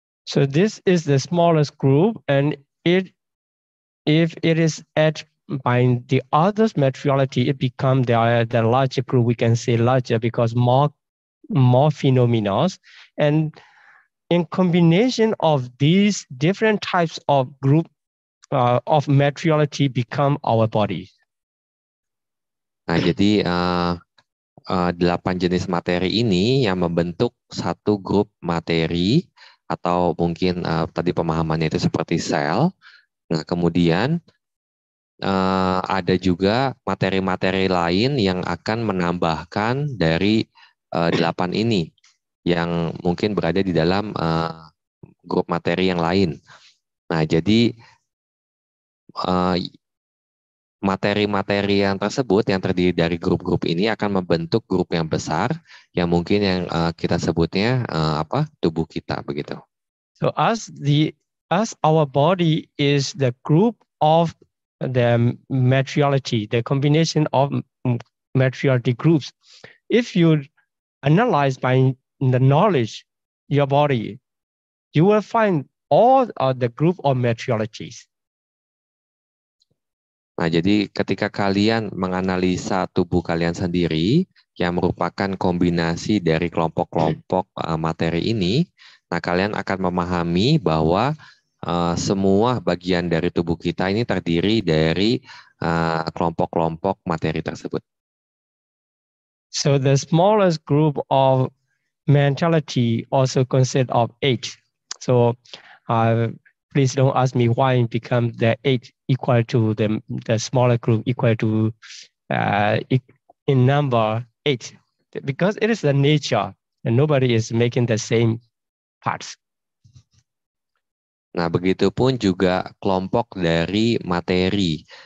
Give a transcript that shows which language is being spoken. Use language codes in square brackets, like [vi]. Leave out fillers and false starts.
[en] So this is the smallest group, and if it is added by the others materiality, it becomes the larger group. We can say larger because more phenomena, and in combination of these different types of group of materiality become our body. [id] Nah, jadi 8 jenis materi ini yang membentuk satu grup materi, atau mungkin tadi pemahamannya itu seperti sel. Nah, kemudian ada juga materi-materi lain yang akan menambahkan dari 8 ini yang mungkin berada di dalam grup materi yang lain. Nah, jadi materi-materi yang tersebut yang terdiri dari grup-grup ini akan membentuk grup yang besar yang mungkin yang kita sebutnya tubuh kita begitu. [en] So as our body is the group of the materiality, the combination of materiality groups. If you analyze by the knowledge your body, you will find all of the group of materialities. [id] Nah, jadi ketika kalian menganalisa tubuh kalian sendiri yang merupakan kombinasi dari kelompok-kelompok materi ini, nah kalian akan memahami bahwa semua bagian dari tubuh kita ini terdiri dari kelompok-kelompok materi tersebut. [en] So the smallest group of mentality also consists of 8. So please don't ask me why it becomes the 8 equal to the smaller group equal to in number 8, because it is the nature and nobody is making the same parts. [id] Nah, begitupun juga kelompok dari materi.